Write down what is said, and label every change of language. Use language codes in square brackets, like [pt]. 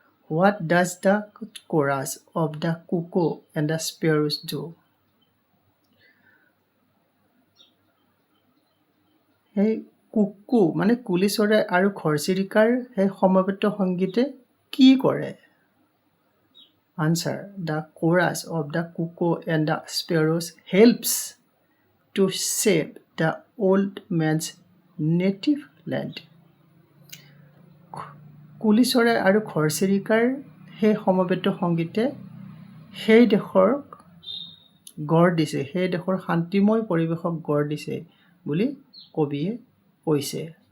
[en] What does the chorus of the cuckoo and the sparrows do? [as] সেই কুকু মানে কুলি চৰাই আৰু ঘৰচিৰিকাৰ সেই সমবেত সংগীতে কি কৰে? [en] Answer. The chorus of the cuckoo and the sparrows helps to save the old man's native land. [as] কুলি চৰাই আৰু ঘৰচিৰিকাৰ সেই সমবেত সংগীতে সেই দেশৰ গঢ় দিছে, সেই দেশৰ শান্তিময় পৰিৱেশক গঢ় দিছে বুলি কবিয়ে কৈছে।